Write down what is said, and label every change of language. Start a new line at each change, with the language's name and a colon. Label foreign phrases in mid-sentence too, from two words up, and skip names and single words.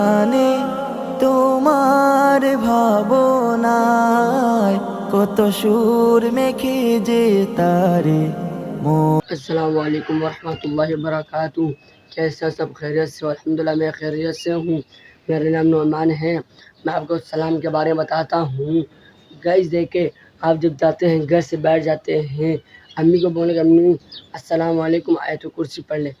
Bangla: জানে তোমার ভাবনায় কত সুর মেখে যে তারে
Arabic: السلام علیکم ورحمۃ اللہ وبرکاتہ۔
Urdu: کیسے سب خیریت سے؟ الحمدللہ میں خیریت سے ہوں۔ میرا نام نعمان ہے۔ میں آپ کو سلام کے بارے میں بتاتا ہوں۔ گائز دیکھیں، آپ جب جاتے ہیں گھر سے بیٹھ جاتے ہیں، امی کو بولنے کہ امی
Arabic: السلام علیکم
Urdu: آیت الکرسی پڑھ لیں۔